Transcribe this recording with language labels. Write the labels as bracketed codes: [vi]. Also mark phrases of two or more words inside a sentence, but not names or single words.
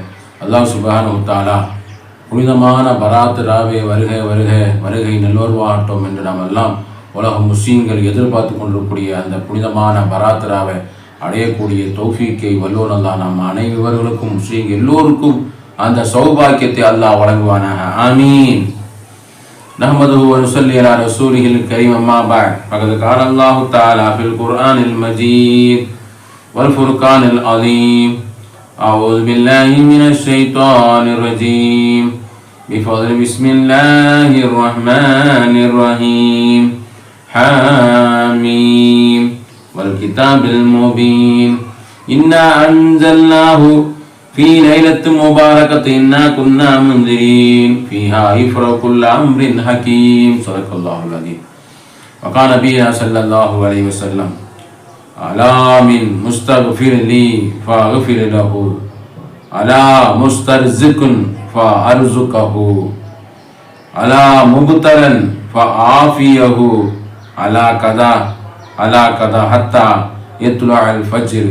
[ar] الله سبحانه تعالى [ta] புனிதமான பராத் ராவே வருக வருக வருகை நல்லோர்வாகட்டும் என்று நாம் எல்லாம் உலக முஸ்லீம்கள் எதிர்பார்த்து கொண்டிருக்கக்கூடிய அந்த புனிதமான பராத் ராவை அடையக்கூடிய தௌஃபீக்கை வல்லோன் அல்லாஹ் நம் அனைவர்களுக்கும், முஸ்லீம் எல்லோருக்கும் அந்த சௌபாக்கியத்தை அல்லாஹ் வழங்குவானாக. ஆமீன். [ar] نحمده و نصلي على رسوله الكريم. أما بعد. فقد قال الله تعالى في القرآن المجيد و الفرقان العظيم. أعوذ بالله من الشيطان الرجيم. بفضل بسم الله الرحمن الرحيم. حاميم والكتاب المبين. إنا أنزلناه في ليلة مباركة إنا كنا منذرين فيها يفرق كل أمر حكيم. صدق الله العظيم. وقال نبينا صلى الله عليه وسلم: ألا من مستغفر لي فأغفر له، ألا مسترزق فأرزقه، ألا مبتلى فأعافيه، ألا كذا حتى يطلع الفجر.